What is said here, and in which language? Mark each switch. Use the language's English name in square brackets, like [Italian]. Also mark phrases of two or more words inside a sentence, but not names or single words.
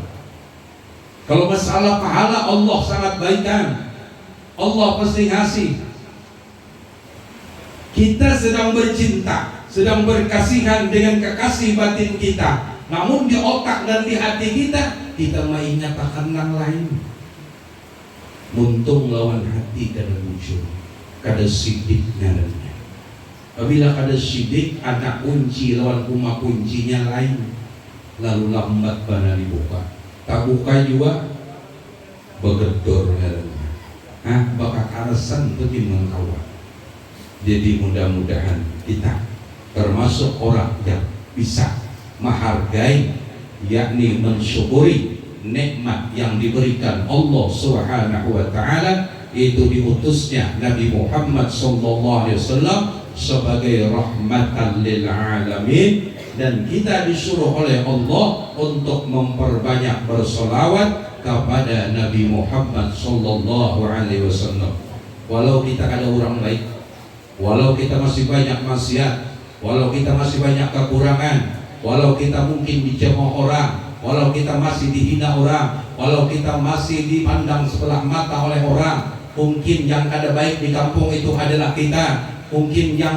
[Indonesian] Kalau masalah pahala, Allah sangat baikkan. Allah pasti ngasih. Kita sedang bercinta, sedang berkasihan dengan kekasih batin kita, namun di otak dan di hati kita menyatakan yang lain. [Banjar] Muntung lawan hati kada muncul, kada sidik ngarannya. Apabila kada sidik, ada kunci lawan rumah kuncinya lain, lalu lambat bana dibuka. Tak buka juga begedor ngarannya. Bakal alasan itu mengkawal. [Indonesian] Jadi mudah-mudahan kita termasuk orang yang bisa menghargai, yakni mensyukuri nikmat yang diberikan Allah [Arabic] سبحانه وتعالى, [Indonesian] itu diutusnya Nabi Muhammad [Arabic] صلى الله عليه وسلم [Indonesian] sebagai [Arabic] رحمة للعالمين, [Indonesian] dan kita disuruh oleh Allah untuk memperbanyak bersolawat kepada Nabi Muhammad [Arabic] صلى الله عليه وسلم. [Indonesian] Walau kita ada orang baik, walau kita masih banyak maksiat, walau kita masih banyak kekurangan, walau kita mungkin dicemooh orang, walau kita masih dihina orang, walau kita masih dipandang sebelah mata oleh orang, mungkin yang ada baik di kampung itu adalah kita, mungkin